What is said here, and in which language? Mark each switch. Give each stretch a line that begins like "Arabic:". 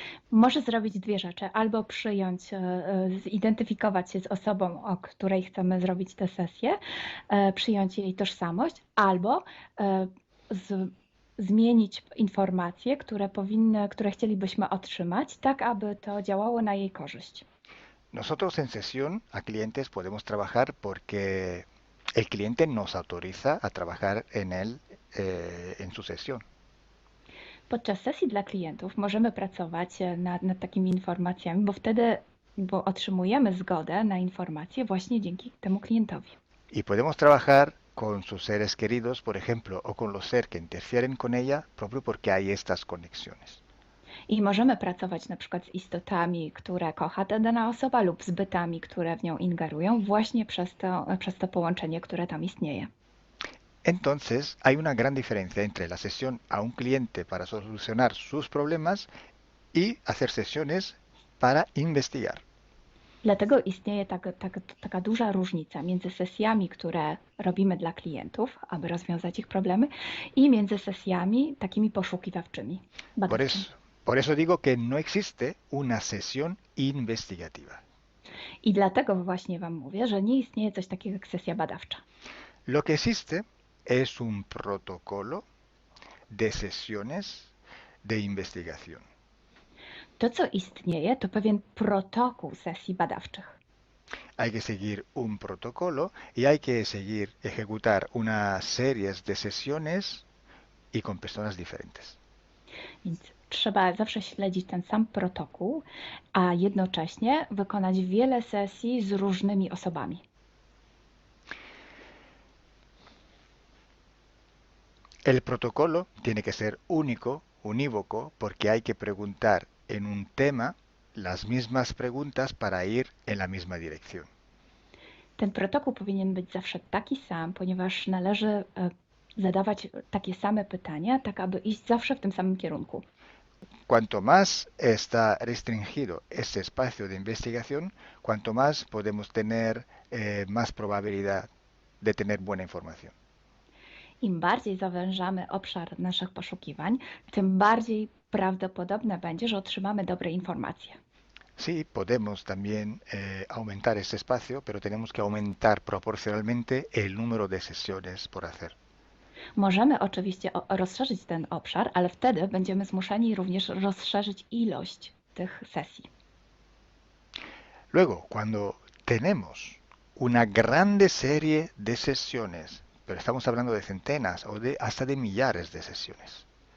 Polish: Może zrobić dwie rzeczy. Albo przyjąć, zidentyfikować się z osobą, o której chcemy zrobić tę sesję, przyjąć jej tożsamość, albo zmienić informacje, które chcielibyśmy otrzymać, tak aby to działało na jej korzyść.
Spanish: Nosotros en sesión a clientes podemos trabajar porque el cliente nos autoriza a trabajar en él en su sesión.
Polish: Podczas sesji dla klientów możemy pracować nad takimi informacjami, bo otrzymujemy zgodę na informacje właśnie dzięki temu klientowi.
Spanish: Y podemos trabajar con sus seres queridos, por ejemplo, o con los seres que interfieren con ella, propio porque hay estas conexiones.
Polish: I możemy pracować na przykład z istotami, które kocha ta dana osoba, lub z bytami, które w nią ingerują, właśnie przez to połączenie, które tam istnieje.
Spanish: Entonces, hay una gran diferencia entre la sesión a un cliente para solucionar sus problemas y hacer sesiones para investigar.
Polish: Dlatego istnieje taka duża różnica między sesjami, które robimy dla klientów, aby rozwiązać ich problemy, i między sesjami takimi poszukiwawczymi, badawczymi.
Spanish: Por eso digo que no existe una sesión investigativa.
Polish: I dlatego właśnie Wam mówię, że nie istnieje coś takiego jak sesja badawcza.
Spanish: Lo que existe es un protocolo de sesiones de investigación.
Polish: To, co istnieje, to pewien protokół sesji badawczych.
Spanish: Hay que seguir un protocolo y hay que seguir, ejecutar una serie de sesiones y con personas diferentes.
Polish: Więc trzeba zawsze śledzić ten sam protokół, a jednocześnie wykonać wiele sesji z różnymi osobami.
Spanish: El protocolo tiene que ser único, unívoco, porque hay que preguntar en un tema las mismas preguntas para ir en la misma dirección.
Polish: Ten protokół powinien być zawsze taki sam, ponieważ należy zadawać takie same pytania, tak aby iść zawsze w tym samym kierunku.
Spanish: Cuanto más está restringido este espacio de investigación, cuanto más podemos tener más probabilidad de tener buena información.
Polish: Im bardziej zawężamy obszar naszych poszukiwań, tym bardziej prawdopodobne będzie, że otrzymamy dobre informacje.
Spanish: Sí, podemos también aumentar este espacio, pero tenemos que aumentar proporcionalmente el número de sesiones por hacer.
Polish: Możemy oczywiście rozszerzyć ten obszar, ale wtedy będziemy zmuszeni również rozszerzyć ilość tych sesji.
Spanish: Luego, cuando tenemos una grande serie de sesiones, pero estamos hablando de centenas o hasta de millares de sesiones.